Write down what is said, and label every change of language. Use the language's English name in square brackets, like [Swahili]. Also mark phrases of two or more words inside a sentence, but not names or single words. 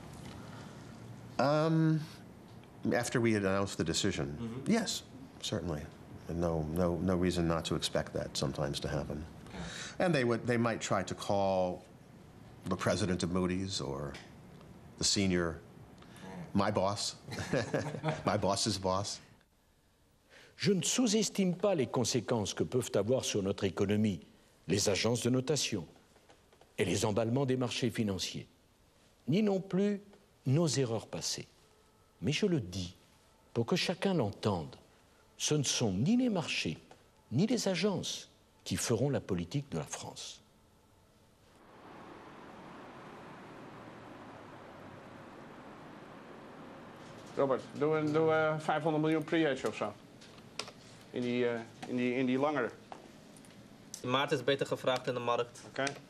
[English] After we had announced the decision, yes, certainly. And no reason not to expect that sometimes to happen. And they might try to call the president of Moody's or the senior, my boss, my boss's boss. [French] Je ne sous-estime pas les conséquences que peuvent avoir sur notre économie les agences de notation et les emballements des marchés financiers, ni non plus nos erreurs passées. Mais je le dis pour que chacun l'entende, ce ne sont ni les marchés, ni les agences qui feront la politique de la France. [Dutch] Robert, doen we 500 miljoen pre-hedge of zo? In die langere. De maat is beter gevraagd in de markt. Oké.